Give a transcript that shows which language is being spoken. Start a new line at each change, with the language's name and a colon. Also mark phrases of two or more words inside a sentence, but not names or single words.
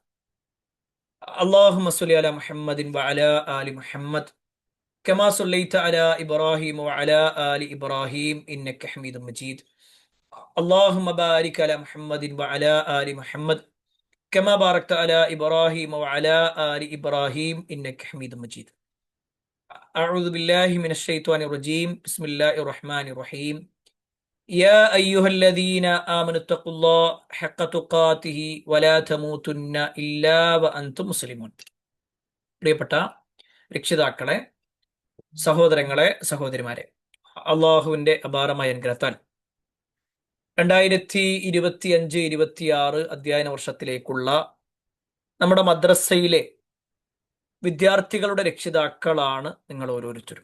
Arabic: اللهم صل على محمد وعلى آل محمد كما صليت على إبراهيم وعلى آل إبراهيم إنك حميد مجيد. اللهم بارك على محمد وعلى آل محمد كما باركت على إبراهيم وعلى آل إبراهيم إنك حميد مجيد. أعوذ بالله من الشيطان الرجيم. بسم الله الرحمن الرحيم. يا أيها الذين آمنوا اتقوا الله حق تقاته ولا تموتن إلا وأنتم مسلمون.
Malayalam: പ്രിയപ്പെട്ട രക്ഷിതാക്കളെ, സഹോദരങ്ങളെ, സഹോദരിമാരെ, അള്ളാഹുവിന്റെ അപാരമായ അനുഗ്രഹത്താൽ 2025-26 അധ്യയന വർഷത്തിലേക്കുള്ള നമ്മുടെ മദ്രസയിലെ വിദ്യാർത്ഥികളുടെ രക്ഷിതാക്കളാണ് നിങ്ങൾ ഓരോരുത്തരും.